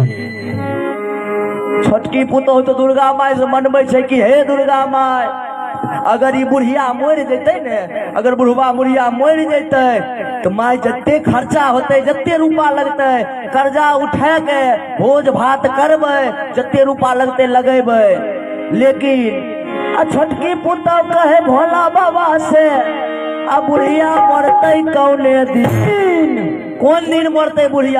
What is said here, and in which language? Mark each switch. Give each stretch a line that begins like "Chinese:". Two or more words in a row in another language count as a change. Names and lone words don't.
Maithili: छोटकी पुतोह तो दुर्गा माय से मनबे छै कि हे दुर्गा माय, अगर ई बुढ़िया मर जैते ने, अगर बुढ़वा बुढ़िया मर जैते तो माय जते खर्चा होते, जते रूपा लगते कर्जा उठा के भोज भात करबे, जते रूपा लगते लगेबे। लेकिन छोटकी पुतोह कहे भोला बाबा से अब बुढ़िया मरते कौने दिन, कौन दिन मरते बुढ़िया।